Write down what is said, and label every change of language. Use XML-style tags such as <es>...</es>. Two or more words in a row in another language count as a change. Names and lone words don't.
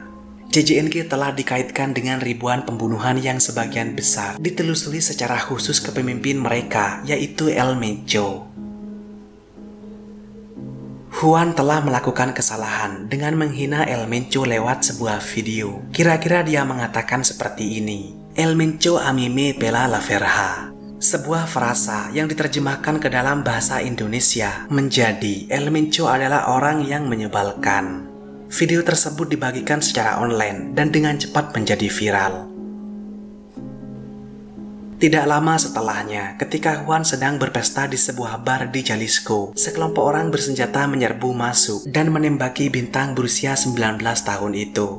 <id>CJNG telah dikaitkan dengan ribuan pembunuhan yang sebagian besar ditelusuri secara khusus ke pemimpin mereka, yaitu El Mencho. Juan telah melakukan kesalahan dengan menghina El Mencho lewat sebuah video. Kira-kira dia mengatakan seperti ini:</id> <es>El Mencho a mí me pela la verja.</es> <id>Sebuah frasa yang diterjemahkan ke dalam bahasa Indonesia menjadi El Mencho adalah orang yang menyebalkan. Video tersebut dibagikan secara online dan dengan cepat menjadi viral. Tidak lama setelahnya, ketika Juan sedang berpesta di sebuah bar di Jalisco, sekelompok orang bersenjata menyerbu masuk dan menembaki bintang berusia 19 tahun itu.</id>